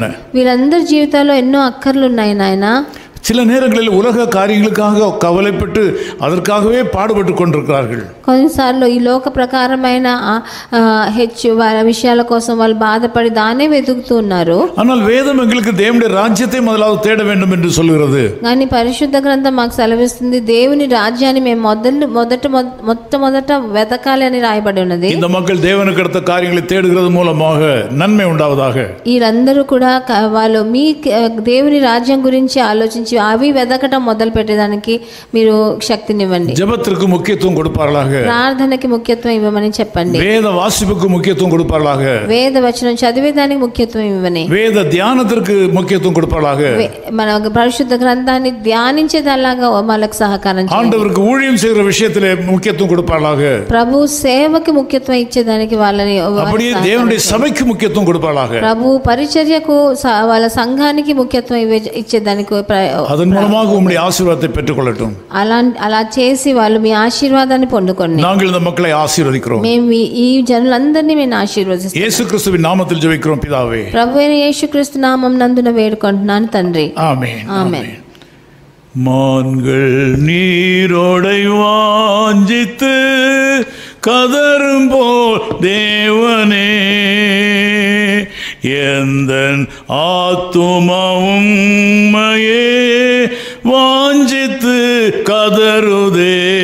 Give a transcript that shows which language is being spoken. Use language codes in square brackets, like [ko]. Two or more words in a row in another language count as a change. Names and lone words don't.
[te] వీళ్ళందరి జీవితాల్లో ఎన్నో అక్కర్లు ఉన్నాయి నాయనా. [ta] சில நேரங்களில் உலக காரியங்களுக்காக கவலைப்பட்டு அதற்காகவே பாடுபட்டு கொண்டிருக்கிறார்கள். [te] కొన్నిసార్లు ఈ లోక ప్రకారమైన విషయాల కోసం వాళ్ళు బాధపడి దానే వెతుకుతూ ఉన్నారు. [ta] ஆனால் வேதம் எங்களுக்கு தேவனுடைய ராஜ்யத்தை முதலாவது தேட வேண்டும் என்று சொல்கிறது. [te] కానీ పరిశుద్ధ గ్రంథం మాకు సెలవిస్తుంది దేవుని రాజ్యాన్ని మేము మొట్టమొదట వెతకాలి అని రాయబడి ఉన్నది. [ta] இந்த மக்கள் தேவனுக்கு அடுத்த காரியங்களை தேடுகிறது மூலமாக நன்மை உண்டாவதாக. [te] వీళ్ళందరూ కూడా వాళ్ళు మీ దేవుని రాజ్యం గురించి ఆలోచించి అవి వెతకటం మొదలు పెట్టేదానికి మీరు శక్తినివ్వండి. [ta] ஜெபத்திற்கு முக்கியத்துவம் கொடுப்பார்களாக. [te] ప్రార్థనకి ముఖ్యత్వం ఇవ్వమని చెప్పండి. [ta] வேத வாசிப்புக்கு முக்கியத்துவம் கொடுப்பார்களாக. [te] వేద వచనం చదివేదానికి ముఖ్యత్వం ఇవ్వని. [ta] வேத தியானத்திற்கு முக்கியத்துவம் கொடுப்பார்களாக. [te] మన పరిశుద్ధ గ్రంథాన్ని ధ్యానించేదలాగా వాళ్ళకి సహకారం చేయండి. [ta] ஆண்டவருக்கு ஊழியம் செய்கிற விஷயத்திலே முக்கியத்துவம் கொடுப்பார்களாக. [te] ప్రభు సేవకి ముఖ్యత్వం ఇచ్చేదానికి వాళ్ళని [ta] அப்படியே தேவனுடைய சபைக்கு முக்கியத்துவம் கொடுப்பார்களாக. [te] ప్రభు పరిచర్యకు వాళ్ళ సంఘానికి ముఖ్యత్వం ఇచ్చేదానికి [ta] அதன் மூலமாக உம்முடைய ஆசீர்வாதத்தை பெற்றுக்கொள்ளட்டும். [te] అలా చేసి వాళ్ళు మీ ఆశీర్వాదాన్ని పొందుకోండి. [ta] நாங்கள் இந்த மக்களை ஆசீர்வதிக்கிறோம். [te] మేము ఈ జనులందరినీ మేము ఆశీర్వదిస్తాం. [ta] இயேசு கிறிஸ்துவின் நாமத்தில் ஜெபிக்கிறோம் பிதாவே. [te] ప్రభువైన యేసుక్రీస్తు నామం నందున వేడుకుంటున్నాను తండ్రి. [ta] ஆமென். ஆமென். மான்கள் நீரோடை வாஞ்சித்து கதரும் போல் தேவனே எந்தன் ஆத்துமாவும் உம்மையே வாஞ்சித்து கதறுதே.